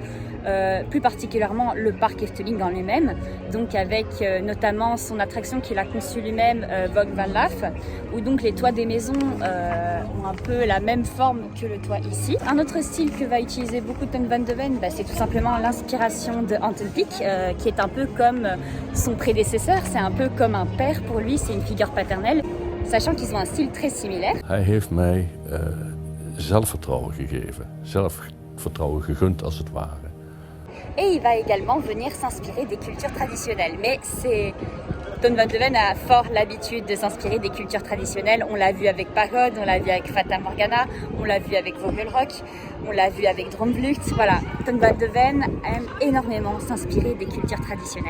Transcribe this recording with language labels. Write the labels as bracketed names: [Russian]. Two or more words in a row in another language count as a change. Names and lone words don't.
[French] Plus particulièrement le parc Efteling en lui-même, donc avec notamment son attraction qu'il a conçue lui-même, Vogue Van Laaf, où donc les toits des maisons ont un peu la même forme que le toit ici. Un autre style que va utiliser beaucoup Ton Van de Ven, c'est tout simplement l'inspiration de Anthem Peak, qui est un peu comme son prédécesseur, c'est un peu comme un père pour lui, c'est une figure paternelle, sachant qu'ils ont un style très similaire. [Dutch] Hij heeft mij zelfvertrouwen gegeven, zelfvertrouwen gegund als het ware. [French] Et il va également venir s'inspirer des cultures traditionnelles. Mais Ton Van de Ven a fort l'habitude de s'inspirer des cultures traditionnelles. On l'a vu avec Pagode, on l'a vu avec Fata Morgana, on l'a vu avec Vogelrok, on l'a vu avec Droomvlucht. Voilà, Ton Van de Ven aime énormément s'inspirer des cultures traditionnelles.